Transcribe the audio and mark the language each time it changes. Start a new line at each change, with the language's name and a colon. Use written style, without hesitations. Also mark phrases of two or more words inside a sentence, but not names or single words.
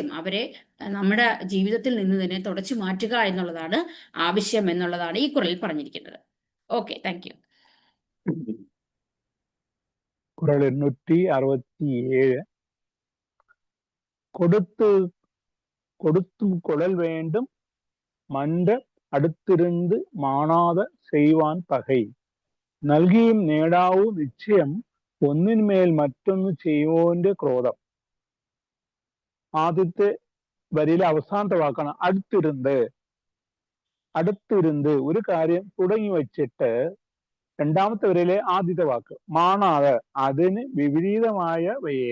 Malayalam: അവരെ നമ്മുടെ ജീവിതത്തിൽ നിന്ന് തന്നെ തുടച്ചു മാറ്റുക എന്നുള്ളതാണ് ആവശ്യം എന്നുള്ളതാണ് ഈ കുറളിൽ പറഞ്ഞിരിക്കുന്നത്.
English: Okay, thank you.
Malayalam: കുറൾ 867.
Tamil: கொடுத்தும் கொளல் வேண்டும் மன்ற அடுத்திருந்து மாணாத செய்வான் பகை.
Malayalam: നൽകിയും നേടാവൂ നിശ്ചയം ഒന്നിന്മേൽ മറ്റൊന്ന് ചെയ്യുവോന്റെ ക്രോധം. ആദ്യത്തെ വരിയിലെ അവസാനത്തെ വാക്കാണ് അടുത്തിരുന്ന് ഒരു കാര്യം തുടങ്ങി വച്ചിട്ട്. രണ്ടാമത്തെ വരിയിലെ ആദ്യത്തെ വാക്ക് മാണാതെ അതിന് വിപരീതമായവയെ.